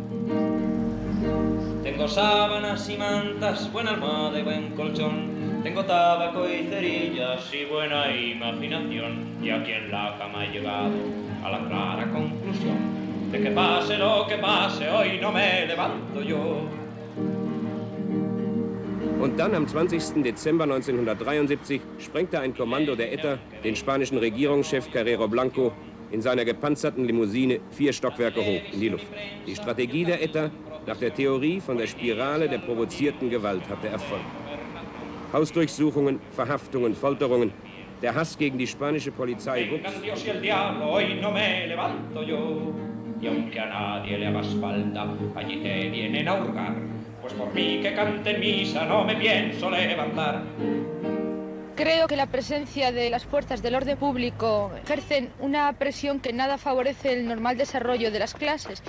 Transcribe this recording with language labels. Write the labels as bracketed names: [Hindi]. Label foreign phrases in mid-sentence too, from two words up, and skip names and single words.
[Spanish] Tengo sábanas y mantas, buena almohada y buen colchón. Tengo tabaco y cerillas y buena imaginación. Y aquí en la cama he llegado a la clara conclusión de que pase lo que pase, hoy no me levanto yo. [German] Und dann am 20. Dezember 1973 sprengte ein Kommando der ETA den spanischen Regierungschef Carrero Blanco in seiner gepanzerten Limousine 4 Stockwerke hoch in die Luft. Die Strategie der ETA nach der Theorie von der Spirale der provozierten Gewalt hatte Erfolg. Hausdurchsuchungen, Verhaftungen, Folterungen. Der Hass gegen die spanische Polizei wuchs. [Spanish] Dios y el diablo, hoy no me levanto yo. Y aunque a nadie le hagas falta, allí te vienen a hurgar. Pues por mí que cante misa no me pienso levantar. Creo que la presencia de las fuerzas del orden público ejercen una presión que nada favorece el normal desarrollo de las clases.